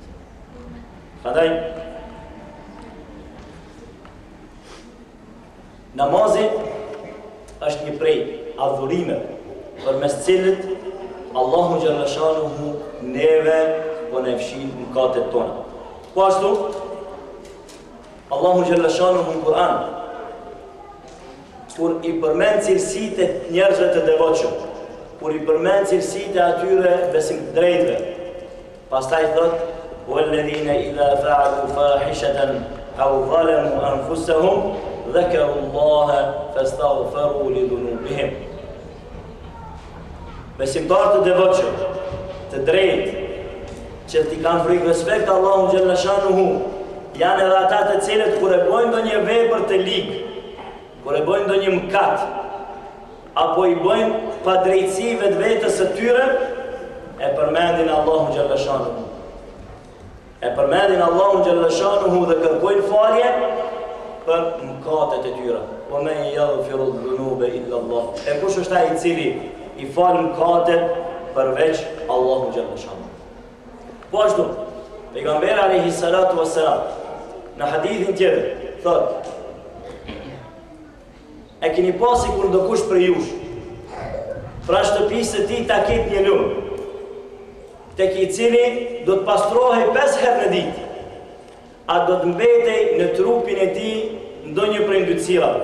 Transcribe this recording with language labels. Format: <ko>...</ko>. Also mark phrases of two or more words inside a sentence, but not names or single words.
<sq>Prandaj namazi është një prej adhurimeve përmes cilit</sq> <ar>الله جل شأنه</ar> <sq>neve po na fshin mëkatet tona. Po ashtu</sq> <ar>الله جل شأنه</ar> <sq>në Kur'an, kur i përmend cilësitë e njerëzve të devotshëm, kur i përmend cilësitë e atyre besim të drejtëve, pastaj thot:</sq> <ar>"والذين إذا فعلوا فاحشة أو ظلموا أنفسهم ذكروا الله فاستغفروا لذنوبهم."</ar> <sq>Besimtarët të devotshëm, të drejtë, që ti kanë frikë respekt</sq> <ar>الله جل شأنه,</ar> <sq>janë edhe ata të cilët kur e bojnë ndonjë vepër të ligë, kur e bojnë ndonjë mëkat, apo i bojnë pa drejtësi vetvetes së tyre, e përmendin</sq> <ar>الله جل شأنه.</ar> <sq>E përmendin</sq> <ar>الله جل شأنه</ar> <sq>dhe kërkojnë falje për mëkatet e tyre.</sq> <ar>ومن يغفر الذنوب إلا الله.</ar> <sq>E kush është ai i cili i fal mëkatet përveç</sq> <ar>الله جل شأنه?</ar> <sq>Po ashtu, pejgamberi</sq> <ar>عليه الصلاة والسلام</ar> <sq>në hadithin tjetër thot: "E keni pasi kur ndokush për jush pra shtëpisë së tij ta ketë një lum, tek i cili do të pastrohej 5 herë në ditë, a do të mbetej në trupin e tij ndonjë prej yndyrave?"</sq>